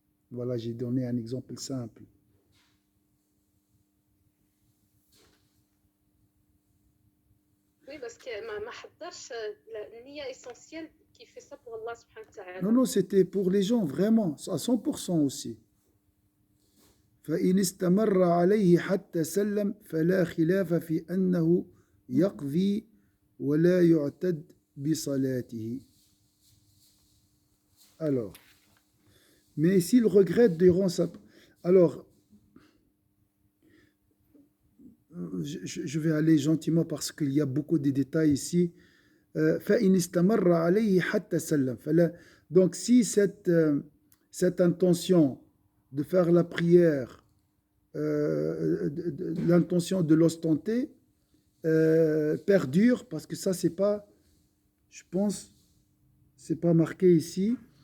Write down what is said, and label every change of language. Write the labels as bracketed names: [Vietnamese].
[French] Voilà, j'ai donné un exemple simple. Oui, parce que ma [Arabic] حضرش النية [French] essentielle qui fait ça pour Allah subhanahu wa ta'ala. Non, c'était pour les gens, vraiment, à 100% aussi. [Arabic] فإن استمر عليه حتى سلم فلا خلاف في أنه يقضي ولا يعتد بصلاته. [French] Alors, mais s'il regrette durant sa... Alors, je vais aller gentiment parce qu'il y a beaucoup de détails ici. [Arabic] فإن استمر عليه حتى سلم فلا... [French] Donc, si cette intention de faire la prière, l'intention de l'ostenter perdure, parce que ça c'est pas, je pense, c'est pas marqué ici.